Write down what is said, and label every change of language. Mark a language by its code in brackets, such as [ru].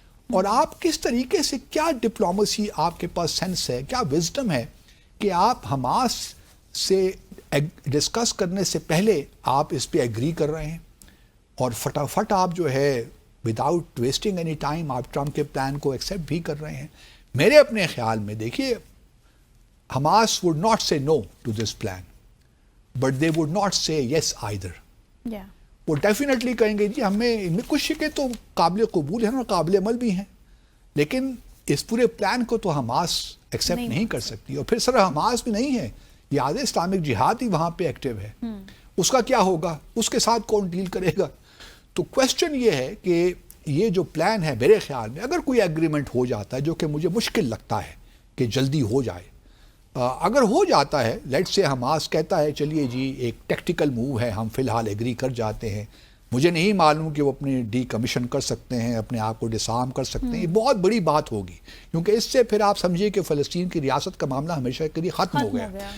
[ur] اور آپ کس طریقے سے، کیا ڈپلومیسی آپ کے پاس سینس ہے، کیا وزڈم ہے کہ آپ حماس سے ڈسکس کرنے سے پہلے آپ اس پہ ایگری کر رہے ہیں اور فٹافٹ آپ جو ہے [en] without wasting any time [ur] آپ ٹرمپ کے پلان کو ایکسیپٹ بھی کر رہے ہیں. میرے اپنے خیال میں دیکھیے، [en] Hamas would not say no to this plan, but they would not say yes either. [ur] وہ ڈیفینیٹلی کہیں گے جی ہمیں کچھ شکیں تو قابل قبول ہیں اور قابل عمل بھی ہیں، لیکن اس پورے پلان کو تو حماس ایکسیپٹ نہیں کر سکتی. اور پھر صرف حماس بھی نہیں ہے، یاد ہے اسلامک جہاد ہی وہاں پہ ایکٹیو ہے. اس کا کیا ہوگا؟ اس کے ساتھ کون ڈیل کرے گا؟ تو کویسچن یہ ہے کہ یہ جو پلان ہے میرے خیال میں اگر کوئی ایگریمنٹ ہو جاتا ہے، جو کہ مجھے مشکل لگتا ہے کہ جلدی ہو جائے، اگر ہو جاتا ہے، لیٹ سے حماس کہتا ہے چلیے جی ایک ٹیکٹیکل موو ہے، ہم فی الحال ایگری کر جاتے ہیں، مجھے نہیں معلوم کہ وہ اپنے ڈی کمیشن کر سکتے ہیں، اپنے آپ کو ڈسارم کر سکتے ہیں. یہ بہت بڑی بات ہوگی، کیونکہ اس سے پھر آپ سمجھیے کہ فلسطین کی ریاست کا معاملہ ہمیشہ کے لیے ختم ہو گیا.